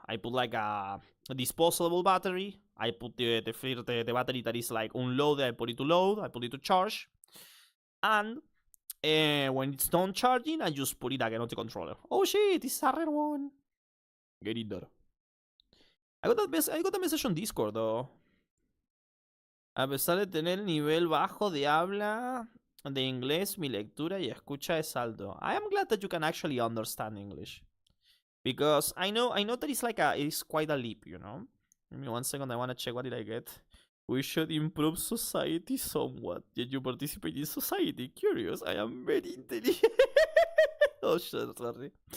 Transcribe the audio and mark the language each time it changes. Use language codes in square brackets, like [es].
[en] I put like a disposable battery. I put the battery that is like unloaded, I put it to load, I put it to charge. And when it's done charging, I just put it again on the controller. Oh shit, this is a rare one. Get it there. I got a message on Discord though. [es] A pesar de tener el nivel bajo de habla de inglés, mi lectura y escucha es alto. [en] I am glad that you can actually understand English. Because I know that it's quite a leap, you know? Give me 1 second, I wanna check what did I get. We should improve society somewhat. Did you participate in society? Curious, I am very intelligent. Oh shit, sorry.